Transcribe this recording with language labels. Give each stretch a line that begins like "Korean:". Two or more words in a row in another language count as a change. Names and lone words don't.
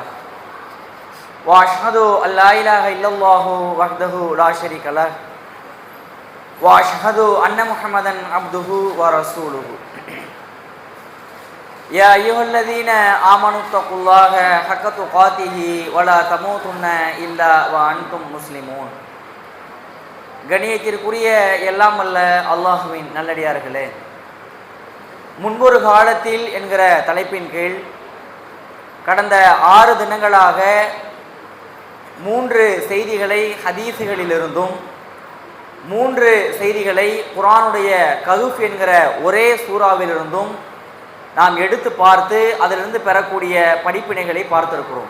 Arabic: وأشهد أن لا إله إلا الله وحده لا شريك له وأشهد أن محمدا عبده ورسوله. يا أيها الذين آمنوا اتقوا الله حق تقاته ولا تموتن إلا وأنتم مسلمون.
Tamil: கணியத்திற்குரிய எல்லாம் வல்ல அல்லாஹுவின் நல்லடியார்களே, முன்பொரு காலத்தில் என்கிற தலைப்பின் கீழ் கடந்த 6 தினங்களாக 3 செய்திகளை ஹதீஸுகளிலிருந்தும் 3 செய்திகளை குர்ஆனுடைய கஹ்ஃப் என்கிற ஒரே சூறாவிலிருந்தும் நாம் எடுத்து பார்த்து அதிலிருந்து பெறக்கூடிய படிப்பினைகளை பார்த்திருக்கிறோம்.